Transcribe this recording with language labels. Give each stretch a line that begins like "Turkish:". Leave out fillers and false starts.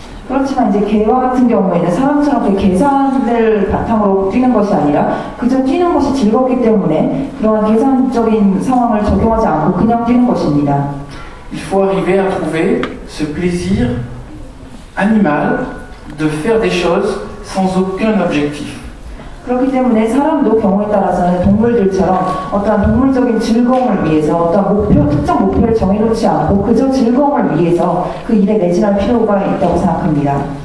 Korean: 그렇지만 이제 개와 같은 경우에는 사람처럼 그 계산을 바탕으로 뛰는 것이 아니라 그저 뛰는 것이 즐겁기 때문에 그러한 계산적인 상황을 적용하지 않고 그냥 뛰는 것입니다.
French: Il faut arriver à trouver ce plaisir animal de faire des choses sans aucun objectif.
Korean: 그렇기 때문에 사람도 경우에 따라서는 동물들처럼 어떠한 동물적인 즐거움을 위해서 어떠한 목표, 특정 목표를 정해놓지 않고 그저 즐거움을 위해서 그 일에 매진할 필요가 있다고 생각합니다.